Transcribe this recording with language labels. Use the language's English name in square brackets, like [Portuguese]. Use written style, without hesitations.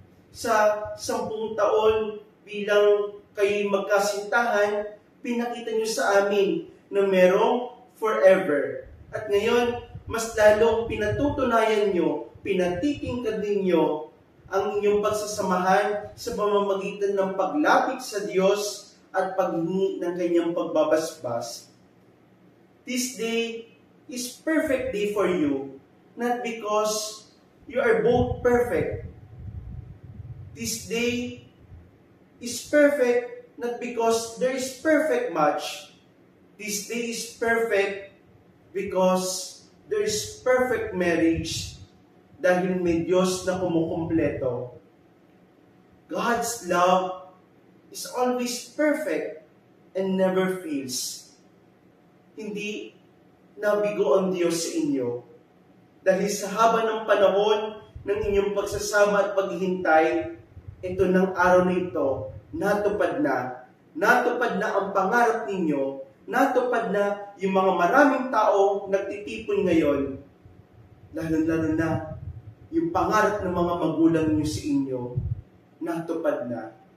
[Filipino] Sa 10 taon bilang kayo'y magkasintahan, pinakita niyo sa amin na merong forever. At ngayon, mas lalong pinatutunayan niyo, pinatitingkad ninyo ang inyong pagsasamahan sa pamamagitan ng paglapit sa Diyos at paghingi ng kanyang pagbabasbas. [English] This day is perfect day for you, not because you are both perfect. This day is perfect not because there is perfect match. This day is perfect because there is perfect marriage [Filipino] dahil may Diyos na kumukumpleto. [English] God's love is always perfect and never fails. [Filipino] Hindi nabigo ang Diyos sa inyo. Dahil sa haba ng panahon ng inyong pagsasama at paghihintay, ito ng araw na ito, natupad na. Natupad na ang pangarap ninyo, natupad na yung mga maraming tao nagtitipon ngayon, lalo-lalo na yung pangarap ng mga magulang niyo sa inyo, natupad na.